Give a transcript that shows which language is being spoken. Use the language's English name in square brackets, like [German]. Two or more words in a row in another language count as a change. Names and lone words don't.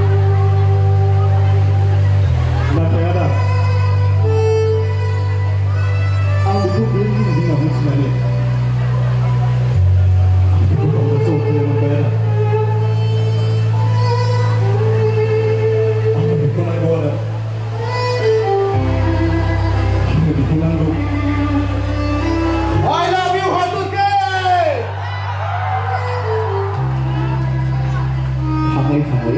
[Bodo] नाथाय आदा आं बेखौ बे दिनाव मिथिनानै आं बेखौ गावनो जौगानाय मोनबाय आदा। आंनो बेखौ नांगौ आदा। आंनो बेखौ नांगौ। [English] I love you, [Bodo] हाथरखि। थाङै